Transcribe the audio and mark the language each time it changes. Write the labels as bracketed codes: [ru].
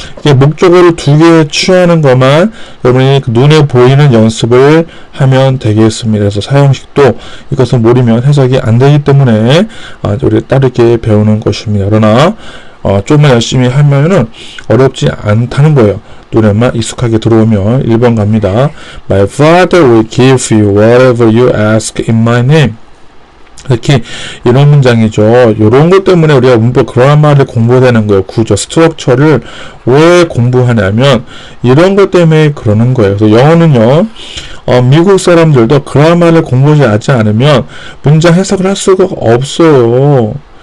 [ko] 이게 목적어를 2개 취하는 것만 여러분이 눈에 보이는 연습을 하면 되겠습니다. 그래서 사형식도 이것을 모르면 해석이 안 되기 때문에 우리 따르게 배우는 것입니다. 그러나 좀만 열심히 하면은 어렵지 않다는 거예요. 눈에만 익숙하게 들어오면 1번 갑니다. [en] My father will give you whatever you ask in my name. [ko] 특히 이런 문장이죠. 이런 것 때문에 우리가 문법 그라마를 공부해야 되는 거예요. 구조, 스트럭처를 왜 공부하냐면 이런 것 때문에 그러는 거예요. 그래서 영어는요, 미국 사람들도 그라마를 공부하지 않으면 문장 해석을 할 수가 없어요.